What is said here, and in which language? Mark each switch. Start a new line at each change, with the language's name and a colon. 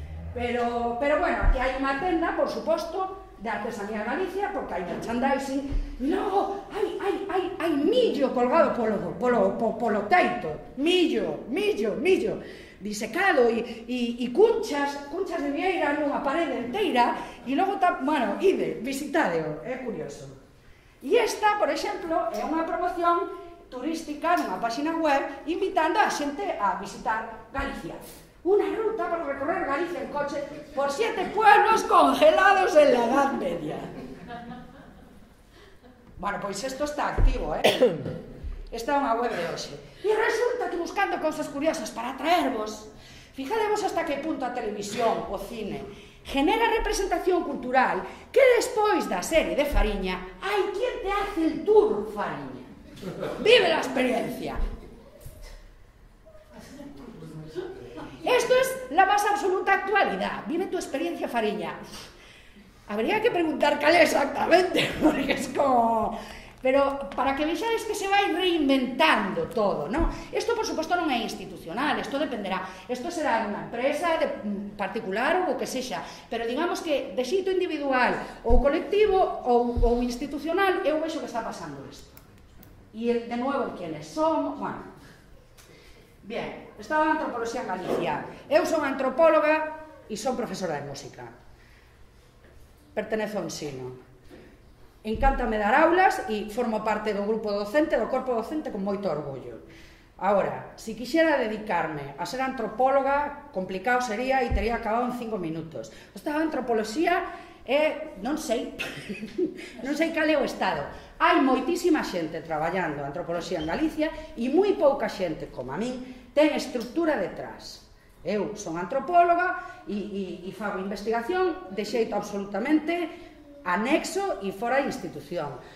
Galician: Pero bueno, aquí hai unha tenda, por suposto, de Artesanía Galicia, porque hai merchandising, e logo hai millo colgado polo teito, millo, disecado, e cunchas de vieira nunha parede enteira, e logo, bueno, ide, visitadeo, é curioso. E esta, por exemplo, é unha promoción turística nunha página web invitando a xente a visitar Galicia.
Spanish: Una ruta para recorrer Galicia en coche por 7 pueblos congelados en la Edad Media.
Galician: Bueno, pois isto está activo, Esta é unha web de hoxe. E resulta que buscando cousas curiosas para atraervos, fijadevos hasta que punto a televisión, o cine, genera representación cultural que despois da serie de Fariña hai
Spanish: quien te hace el tour
Galician: Fariña.
Spanish: Vive la experiencia. Esto es la más absoluta actualidad. Vive tu experiencia Fariña. Habría que preguntar cal exactamente, porque es como...
Galician: Pero para que vexades que se vai reinventando todo, non? Isto, por suposto, non é institucional, isto dependerá. Isto será unha empresa particular ou o que sexa. Pero digamos que de xeito individual ou colectivo ou institucional, eu vexo que está pasando isto. E, de novo,
Spanish: quienes somos...
Galician: Bueno, bien, estaba en Antropoloxía en Galicia. Eu son antropóloga e son profesora de música. Pertenezo ao ensino. Encántame dar aulas e formo parte do grupo docente, do corpo docente, con moito orgullo. Agora, se quixera dedicarme a ser antropóloga, complicado sería e tería acabado en 5 minutos. Esta antropoloxía é, non sei, non sei cal é o estado. Hai moitísima xente traballando antropoloxía en Galicia e moi pouca xente, como a min, ten estructura detrás. Eu son antropóloga e fago investigación de xeito absolutamente anexo e fora de institución.